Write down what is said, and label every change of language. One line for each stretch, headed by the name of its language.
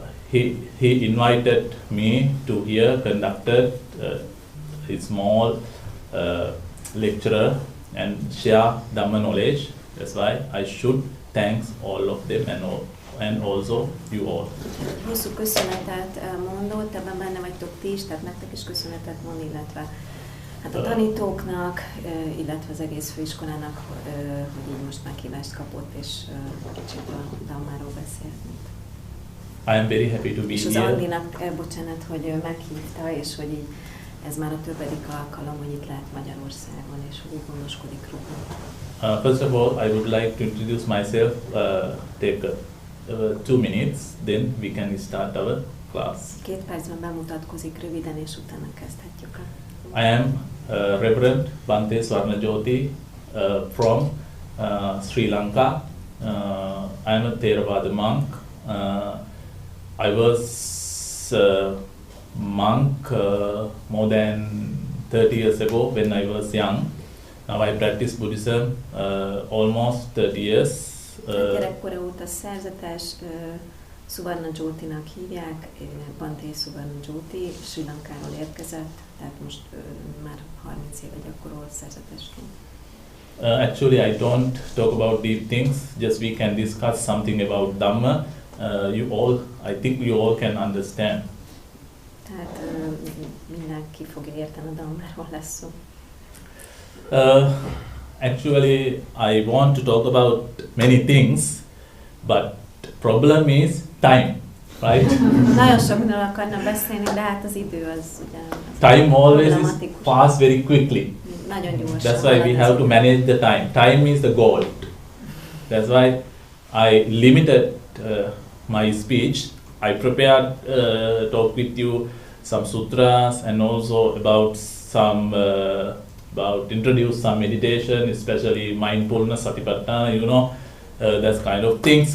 English: He invited me to here, conducted a small lecture and share Dhamma knowledge. That's why I should thank all of them and also you all.
Hungarian: Hosszú köszönetet mondott, ebben benne vagytok ti is, tehát nektek is köszönetet mond, illetve hát a tanítóknak, illetve az egész főiskolának, hogy így most meghívást kapott, és kicsit a Dhammáról beszélhetünk.
English: I am very happy to be
Hungarian: és az
English: here.
Hungarian: Andinak, bocsánat, hogy meghívta, és hogy így ez már a többedik alkalom, hogy itt lehet Magyarországon, és hogy így gondoskodik róla.
English: First of all, I would like to introduce myself, take 2 minutes, then we can start our class.
Hungarian: 2 percben bemutatkozik röviden, és utána kezdhetjük el.
English: I am Reverend Bhante Swarnajoothi from Sri Lanka. I am a Theravada monk. I was a monk more than 30 years ago when I was young. Now I practice Buddhism almost 30 years.
Hungarian: Gyerekkora óta szerzetes, Swarnajoothi-nak hívják, Bhante Swarnajoothi, Sri Lankáról érkezett, tehát most már 30 éve gyakorol szerzetesként.
English: Actually, I don't talk about deep things, just we can discuss something about Dhamma. I think you all can understand.
Hungarian: Tehát mindenki fogja érteni, a Dhammáról lesz szó.
English: Actually, I want to talk about many things, but problem is time, right?
Hungarian: Nagyon sok mindenről akarnám beszélni, de hát az idő az ugye...
English: Time always is pass very quickly.
Hungarian: Nagyon gyorsan.
English: That's why we have to manage the time. Time is the gold. That's why I limited my speech. I prepared talk with you some sutras and also about some about introduce some meditation, especially mindfulness, Satipattana, that's kind of things.